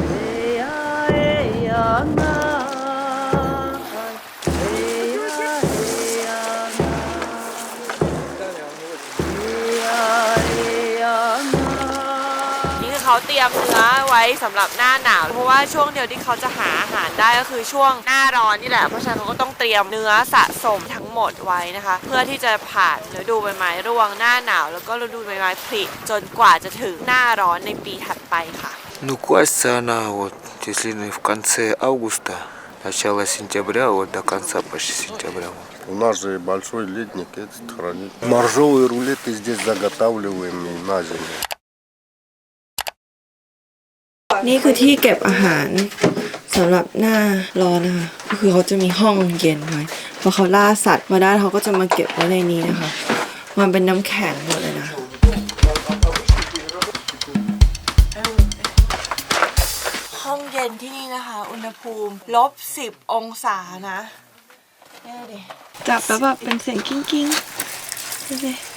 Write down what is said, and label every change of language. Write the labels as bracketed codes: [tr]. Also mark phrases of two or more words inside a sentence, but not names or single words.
[th] นี่คือเขาเตรียมเนื้อไว้สำหรับหน้าหนาวเพราะว่าช่วงเดียวที่เขาจะหาอาหารได้ก็คือช่วงหน้าร้อนนี่แหละเพราะฉะนั้นเขาก็ต้องเตรียมเนื้อสะสมทั้งหมดไว้นะคะ เพื่อที่จะผ่านฤดูใบไม้ร่วงหน้าหนาวแล้วก็ฤดูใบไม้ผลิจนกว่าจะถึงหน้าร้อนในปีถัดไปค่ะ [ru] Ну, класть она вот, если в конце августа, начало сентября, вот до конца почти сентября. У нас же большой ледник этот хранит. Моржовые рулеты здесь заготавливаем и на зиму. [th] นี่คือที่เก็บอาหารสำหรับหน้าร้อนนะคะก็คือเขาจะมีห้องเย็นไว้พอเขาล่าสัตว์มาได้เขาก็จะมาเก็บไว้ในนี้นะคะมันเป็นน้ำแข็งหมดเลยนะ ห้องเย็นที่นี่นะคะอุณหภูมิ-10 องศานะนี่ดิจับแล้วแบบเป็นเสียงกิ้งกิ้งดูสิ